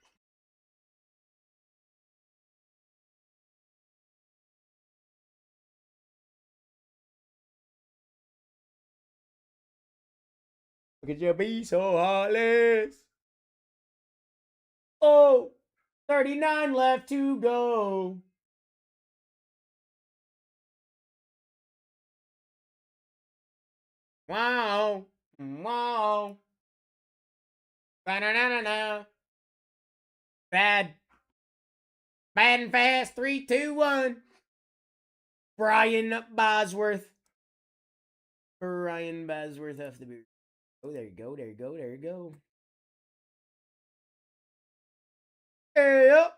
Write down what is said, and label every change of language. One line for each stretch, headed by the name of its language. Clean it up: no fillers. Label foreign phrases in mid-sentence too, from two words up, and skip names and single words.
English: Look at you be so heartless. Oh, 39 left to go. Wow. Wow. Ba-na-na-na-na. Bad. Bad and fast. 3, 2, 1. Brian Bosworth. Brian Bosworth off the boot. Oh, there you go. There you go. There you go. Hey up.